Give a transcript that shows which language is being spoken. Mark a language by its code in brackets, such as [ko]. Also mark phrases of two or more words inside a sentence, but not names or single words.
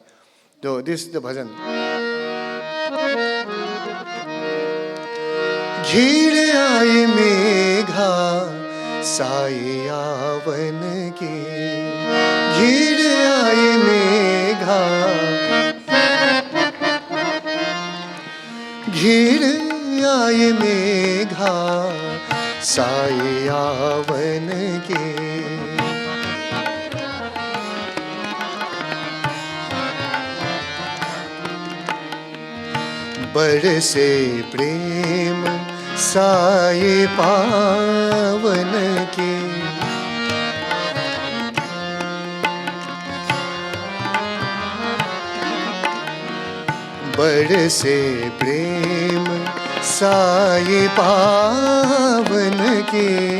[en] So this is the bhajan. [hi] घिर आई मेघा साई आवन की. घिर आई मेघा घिर आई मेघा साई आवन की. बरसे प्रेम साये पावन के बरसे प्रेम साये पावन के